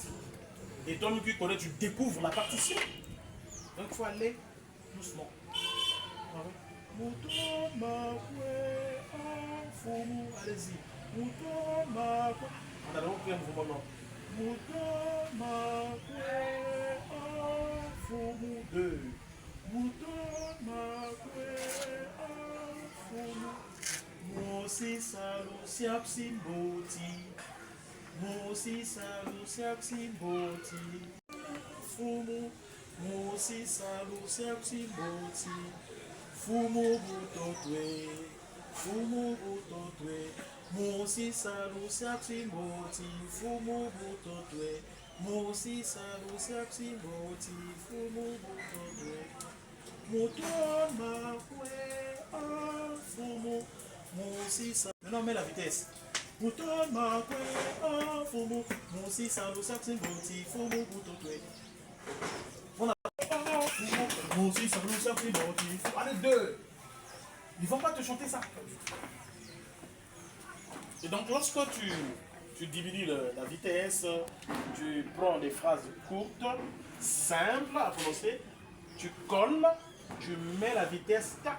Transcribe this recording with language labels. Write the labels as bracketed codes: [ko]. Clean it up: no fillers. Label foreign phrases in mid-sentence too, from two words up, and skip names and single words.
[fr] Et toi qui connais, tu découvres la partition. Donc il faut aller doucement. Allez-y. On a donc pris un mouvement long. Deux. [kg] Mosi salu siap simboti. Mosi salu siap simboti. Fumu. Mosi salu siap simboti. Fumu butotwe. Fumu butotwe. Mosi salu siap simboti. Fumu butotwe. Mosi salu siap simboti. Fumu butotwe. Mutoma kwe afumu. [fr] Maintenant, on met la vitesse. [kg] Mutoma kwe afumu. Mosi salu siap simboti. Fumu butotwe. [fr] On a [kg] Mosi salu siap simboti. [fr] Allez, deux. Ils vont pas te chanter ça. Et donc, lorsque tu diminues la vitesse, tu prends des phrases courtes, simples à prononcer, tu colles, tu mets la vitesse, tac.